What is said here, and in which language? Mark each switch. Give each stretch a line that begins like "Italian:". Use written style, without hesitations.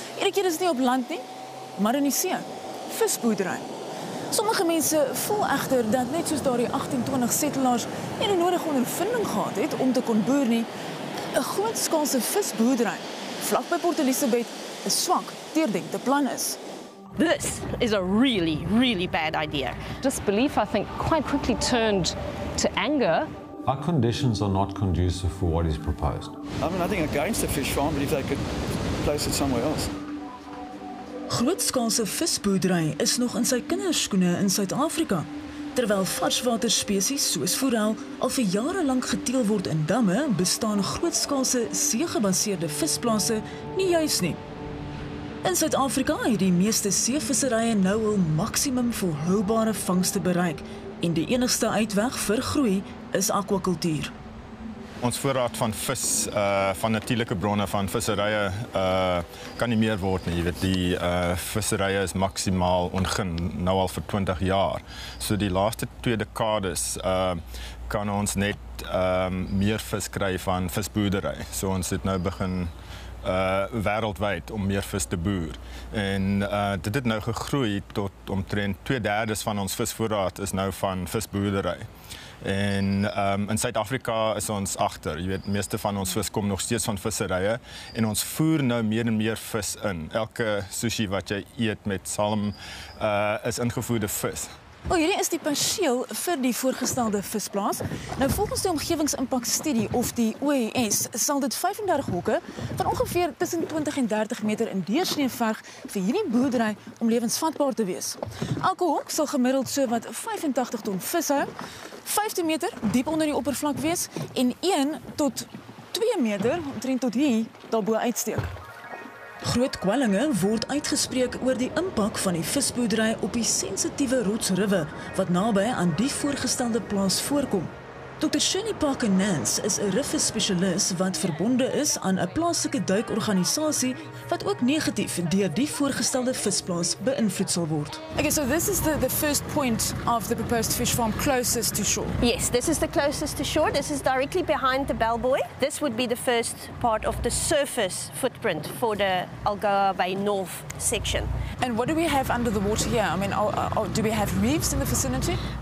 Afrikaans: Hierdie keer is dit nie op land nie, maar in die see. Visboerdery. Sommige mense voel egter dat net soos daardie 1820 settelaars nie die nodige ondervinding gehad het om te kon boer nie, 'n grootskaalse visboerdery vlak by Port Elizabeth 'n swak deurdenkte plan is.
English: This is a really, really bad idea. Disbelief, I think, quite quickly turned to anger. Our conditions are not conducive for what is proposed. I mean, I think against a fish farm, but if they could place it somewhere else.
Afrikaans: Grootskaalse visboerdery is nog in sy kinderskoene in Suid-Afrika, terwyl varswaterspesies soos forel al vir jare lank geteel word in damme, bestaan grootskaalse see-gebaseerde visplase nie juis nie. In Suid-Afrika het die meeste seevisserye nou hul maksimum volhoubare vangste bereik en die enigste uitweg vir groei is akwakultuur. Ons voorraad van vis, van natuurlike bronne van visserye kan nie meer word nie. Jy weet, die visserye is maksimaal ongun nou al vir 20 jaar. So die laaste 2 dekades kan ons net meer vis kry van visboerdery. So ons het nou begin wêreldwyd om meer vis te boer. En dit het nou gegroei tot omtrent 2/3 van ons visvoorraad is nou van visboerdery. En in Suid-Afrika is ons agter. Jy weet, meeste van ons vis kom nog steeds van visserye en ons voer nou meer en meer vis in. Elke sushi wat jy eet met salm is ingevoerde vis. Hierdie is die perseel vir die voorgestelde visplaas. Nou volgens die omgewingsimpakstudie of die OES sal dit 35 hokke van ongeveer tussen 20 en 30 meter in deursnee verg vir hierdie boerdery om lewensvatbaar te wees. Elke hok sal gemiddeld so wat 85 ton vis hou, 15 meter diep onder die oppervlak wees en 1 tot 2 meter omtrent tot hier daarbo uitsteek. Groot kwellinge word uitgespreek oor die impak van die visboerdery op die sensitiewe rotsriwe wat naby aan die voorgestelde plaas voorkom. Dr. Shirley Parker Nance is 'n rifvis-spesialis wat verbonde is aan 'n plaaslike duikorganisasie wat ook negatief deur die voorgestelde visplaas beïnvloed sal word.
English: Okay, so this is the first point of the proposed fish farm closest to shore. Yes, this is the closest to shore. This is directly behind the bellbuoy. This would be the first part of the surface footprint for the Algoa Bay North section. And what do we have under the water here? I mean, do we have reefs in the vicinity?